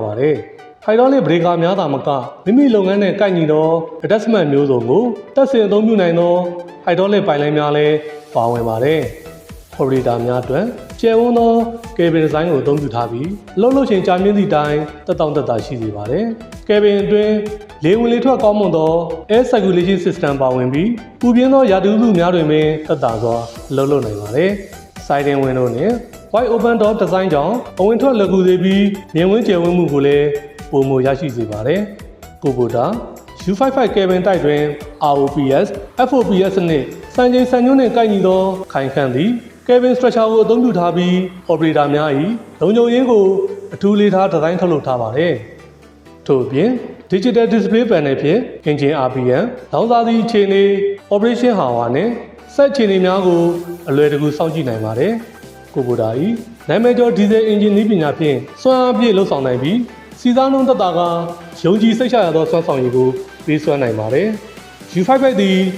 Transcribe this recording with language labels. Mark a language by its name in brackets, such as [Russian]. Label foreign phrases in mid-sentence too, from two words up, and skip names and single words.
[Burmese] ပါတယ်hydraulic breaker များသာမကမိမိလုပ်ငန်းနဲ့ကိုက်ညီသော attachment မျိုးစုံကိုတက်ဆင်အသုံးပြုနိုင်သော hydraulic ပိုင်လိုင်းများလည်းပါဝင်ပါတယ်။ operator များအတွက်ကျယ်ဝန်းသော [English] cabin design [Burmese] ကိုအသုံးပြုထားပြီးအလုပ်လုပ်ချိန်ကြာမြင့်သည့်အတိုင်းတက်တာရှိစေပါတယ်။ cabin အတွင်းလေဝင်လေထွက်ကောင်းမွန်သော [English] air circulation system [Burmese] ပါဝင်ပြီးပူပြင်းသောရာသီဥတုများတွင်ပင်သက်သာစွာအလုပ်လုပ်နိုင်ပါတယ်။ [English] siding window [Burmese] နဲ့ [English] wide open door design [Burmese] ကြောင့်အဝင် ထွက်လွယ်ကူစေပြီးမြင်ကွင်းကျယ်ဝန်းမှုကိုလည်းပုံမရရှိစေပါတယ်။ကိုဘိုတာ U55 Kevin တိုက်တွင် ROPS, FOPS နှင့်စံချိန်စံညွှန်းနှင့်ကိုက်ညီသောခို င်ခန့်သည့် [English] Kevin structure [Burmese] ကိုအသုံးပြုထားပြီး operator များ၏လုံခြုံရေးကိုအထူးလေးထားဒီဇိုင်းထုတ်လုပ်ထားပါတယ်။ထို့အပြင် [English] Digital Display Panel [Burmese] ဖြင့် [English] Engine RPM, [Burmese] လောင်စာဆီအခြေအနေ, [English] Operation Hour [Burmese] နှင့်စက်အခြေအနေများကိုအလွယ်တကူစောင့်ကြည့်နိုင်ပါတယ်။ကိုဘိုတာ၏နာမည်ကျော် [English] Diesel Engine [Burmese] နည်းပညာဖြင့်စွမ်းအားပြည့်လှုပ်ဆောင်နိုင်ပြီးစီစားနှုန်းသက်သာကယုံကြည်စိတ်ချရသောစွမ်းဆောင်ရည်ကိုပေးစွမ်းနိုင်ပါတယ်။ U55 သည်